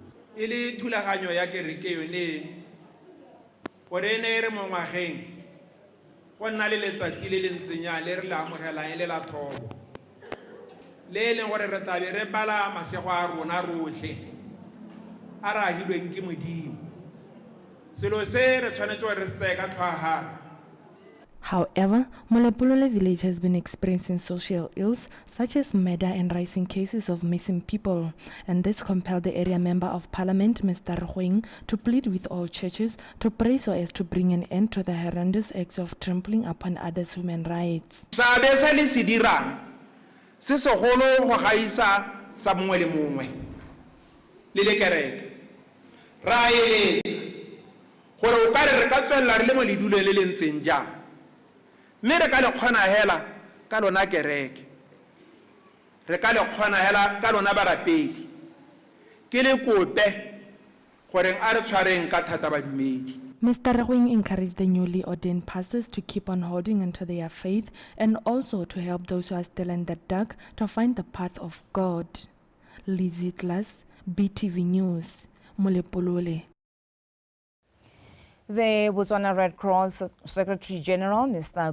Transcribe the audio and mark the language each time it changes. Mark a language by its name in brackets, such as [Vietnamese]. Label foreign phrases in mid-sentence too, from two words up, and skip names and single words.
[Tswana] e le thulaganyo ya kereke yone gore ne re mo ngwageng go nna le letsatsi le le ntsenya le re la amogelang le la thobo le leng gore re tlabe re bala masego a rona rotlhe a re agilweng ke modimo selo se re tshwanetse gore re se ka tlhwagana. [English] However, Molepolole village has been experiencing social ills such as murder and rising cases of missing people, and this compelled the area member of parliament, Mr. Rhueng, to plead with all churches to pray so as to bring an end to the horrendous acts of trampling upon others' human rights. [Tswana] Sabe se le se dirang se segolo go gaisa sa mongwe le mongwe le le kereke ra eletsa gore o ka re ka tswella re le mo leduleng le le ntseng jang mme re ka le kgona hela ka lona kereke re ka le kgona hela ka lona barapedi ke le kope gore a re tshwareng ka thata badumedi. [English] Mr. Rhueng encouraged the newly ordained pastors to keep on holding onto their faith and also to help those who are still in the dark to find the path of God. Lizzie Glass, BTV News, Molepolole. The Botswana Red Cross Secretary General, Mr.